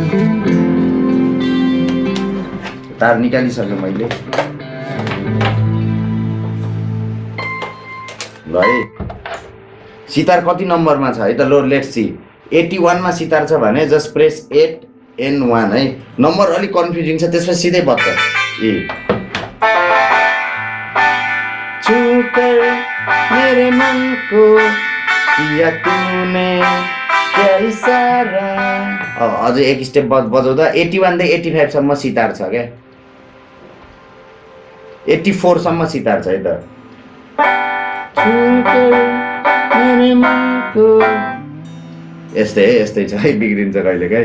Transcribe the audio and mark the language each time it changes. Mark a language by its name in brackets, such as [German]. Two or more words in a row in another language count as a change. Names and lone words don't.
[Nepali] तार निकालिसक्यो मैले ल है। सितार कति नम्बरमा छ है त, लो [English] let's see. [Nepali] 81 मा सितार छ भने [English] just press [Nepali] 8N1 है। नम्बर अलिक कन्फ्युजिङ छ, त्यसपछि सिधै बज्छ [Hindi] ए छुकर मेरे मन को किया तूने क्या इशारा। [Nepali] अझै एक स्टेप बजाउँदा 81 देखि 85 सम्म सितार छ क्या, 84 सम्म सितार छ है त। यस्तै छ है, बिग्रिन्छ कहिलेकाहीँ।